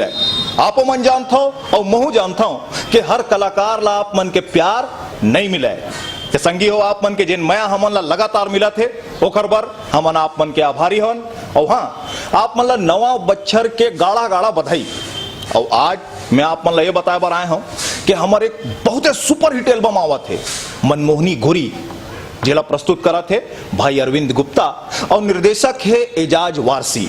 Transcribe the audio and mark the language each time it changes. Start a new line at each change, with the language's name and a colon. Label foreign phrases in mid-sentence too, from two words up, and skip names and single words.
Chhattisgarhi: आपो मन जानता हो और महू जानता हूं कि हर कलाकार ला आप मन के प्यार नहीं मिले। कि संगी हो आप मन के जिन मया हमन ला लगातार मिला थे ओखर बर हमन आप मन के आभारी हन। और हाँ, आप मन ला नवा बच्छर के गाड़ा गाड़ा बधाई। और आज मैं आप मन ला ये बताए बर आए हूं कि हमारे एक बहुत
English: super hit album
Chhattisgarhi: आवा थे मनमोहनी गोरी, जिला प्रस्तुत करा थे भाई अरविंद गुप्ता और निर्देशक है एजाज वारसी।